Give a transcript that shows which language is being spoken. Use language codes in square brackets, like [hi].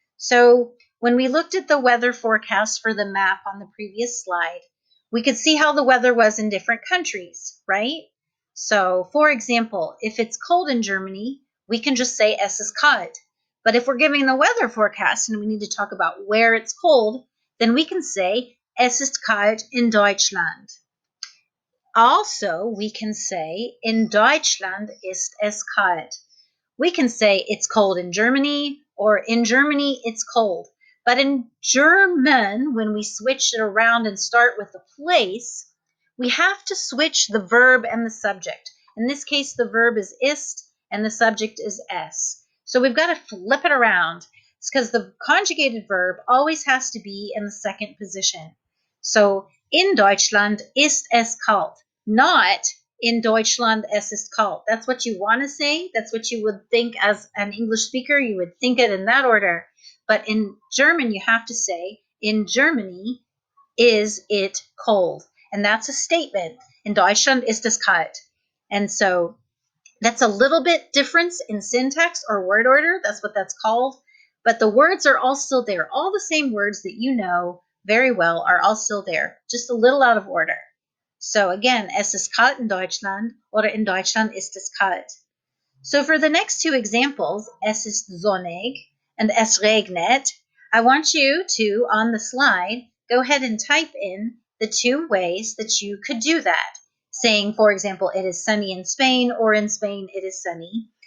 [en] So when we looked at the weather forecast for the map on the previous slide, we could see how the weather was in different countries, right? So for example, if it's cold in Germany, we can just say [de] es ist kalt. [en] But if we're giving the weather forecast and we need to talk about where it's cold, then we can say [de] es ist kalt in Deutschland. [en] Also, we can say [de] in Deutschland ist es kalt. [en] We can say it's cold in Germany, or in Germany it's cold. But in German, when we switch it around and start with the place, we have to switch the verb and the subject. In this case, the verb is ist and the subject is es. So we've got to flip it around. It's because the conjugated verb always has to be in the second position. So [de] in Deutschland ist es kalt, [en] not [de] in Deutschland es ist kalt. [en] That's what you want to say. That's what you would think as an English speaker. You would think it in that order. But in German, you have to say, in Germany, is it cold? And that's a statement. [de] In Deutschland ist es kalt. [en] And so that's a little bit difference in syntax or word order. That's what that's called. But the words are all still there. All the same words that you know very well are all still there, just a little out of order. So again, [de] es ist kalt in Deutschland oder in Deutschland ist es kalt. [en] So for the next two examples, [de] es ist sonnig [en] and [de] es regnet, [en] I want you to, on the slide, go ahead and type in the two ways that you could do that. Saying, for example, it is sunny in Spain, or in Spain it is sunny.